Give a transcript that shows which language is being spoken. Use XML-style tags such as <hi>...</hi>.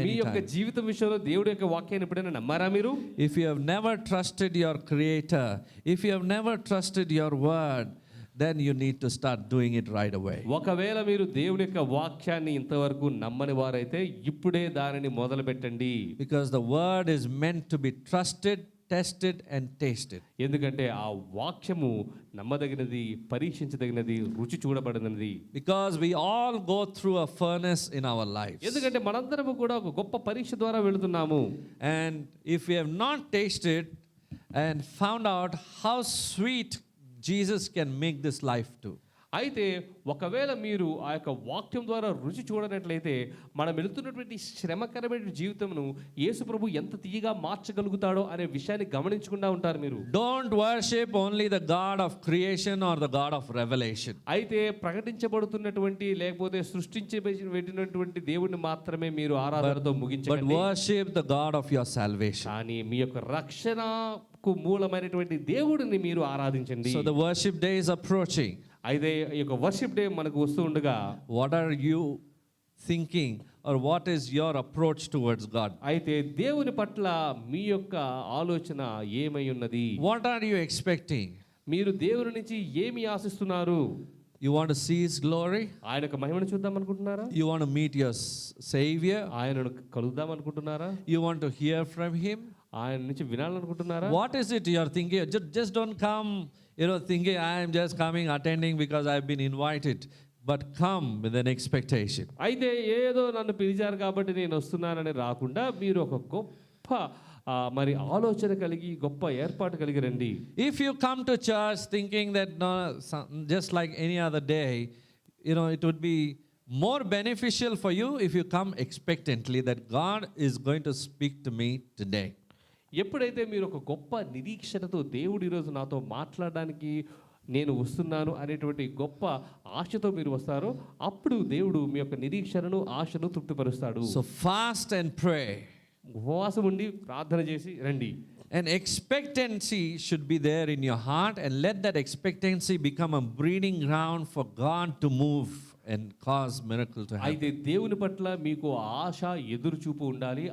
<te>మీ యొక్క</te> <en>anytime?</en> <te>జీవితం విషయంలో దేవుడి యొక్క వాక్యాన్ని ఎప్పుడైనా నమ్మారా మీరు?</te> <en>If you have never trusted your Creator, if you have never trusted your word, then you need to start doing it right away.</en> <te>ఒకవేళ మీరు దేవుని యొక్క వాక్యాన్ని ఇంతవరకు నమ్మని వారైతే ఇప్పుడే దానిని మొదలు పెట్టండి.</te> <en>Because the word is meant to be trusted, tested and tasted.</en> <te>ఎందుకంటే ఆ వాక్యము నమ్మదగినది, పరీక్షించదగినది, రుచి చూడబడినది.</te> <en>Because we all go through a furnace in our lives.</en> <te>ఎందుకంటే మనందరము కూడా ఒక గొప్ప పరీక్ష ద్వారా వెళుతున్నాము.</te> <en>And if we have not tasted and found out how sweet Jesus can make this life too.</en> <te>అయితే ఒకవేళ మీరు ఆ యొక్క వాక్యం ద్వారా రుచి చూడనట్లయితే మనం వెళుతున్నటువంటి శ్రమకరమైన జీవితంను యేసు ప్రభు ఎంత తీయగా మార్చగలుగుతాడో అనే విషయాన్ని గమనించకుండా ఉంటారు మీరు.</te> <en>Don't worship only the God of creation or the God of revelation.</en> <te>అయితే ప్రకటించబడుతున్నటువంటి లేకపోతే సృష్టించబడినటువంటి దేవుడిని మాత్రమే మీరు ఆరాధనతో</te> <en>But</en> <te>ముగించండి.</te> <en>worship the God of your salvation.</en> <te>కానీ మీ యొక్క రక్షణకు మూలమైనటువంటి దేవుడిని మీరు ఆరాధించండి.</te> <en>So the worship day is approaching.</en> <te>అయితే ఈ యొక్క వర్షిప్ డే మనకు వస్తూ ఉండగా</te> <en>What are you thinking or what is your approach towards God?</en> <te>అయితే దేవుని పట్ల మీ యొక్క ఆలోచన ఏమై ఉన్నది?</te> <en>What are you expecting?</en> <te>మీరు దేవుని నుంచి ఏమి ఆశిస్తున్నారు?</te> <en>You want to see His glory?</en> <te>ఆయన యొక్క మహిమను చూద్దాం అనుకుంటున్నారా?</te> <en>You want to meet your Savior?</en> <te>ఆయనను కలుద్దాం అనుకుంటున్నారా?</te> <en>You want to hear from Him?</en> <te>ఆయన నుంచి వినాలనుకుంటున్నారా?</te> <en>What is it you are thinking? Just don't come, thinking I am just coming, attending because I have been invited. But come with an expectation.</en> <te>అయితే ఏదో నన్ను పిలిచారు కాబట్టి నేను వస్తున్నానని రాకుండా మీరు ఒక గొప్ప మరి ఆలోచన కలిగి గొప్ప ఏర్పాటు కలిగి రండి.</te> <en>If you come to church thinking that just like any other day, it would be more beneficial for you if you come expectantly that God is going to speak to me today.</en> <te>ఎప్పుడైతే మీరు ఒక గొప్ప నిరీక్షణతో దేవుడు ఈరోజు నాతో మాట్లాడడానికి నేను వస్తున్నాను అనేటువంటి గొప్ప ఆశతో మీరు వస్తారో అప్పుడు దేవుడు మీ యొక్క నిరీక్షణను, ఆశను తృప్తిపరుస్తాడు.</te> <en>So fast and pray.</en> <te>ఉపవాసం ఉండి ప్రార్థన చేసి రండి.</te> <en>And expectancy should be there in your heart, and let that expectancy become a breeding ground for God to move and cause miracle to happen.</en> <te>అయితే దేవుని పట్ల మీకు ఆశ, ఎదురుచూపు ఉండాలి.</te>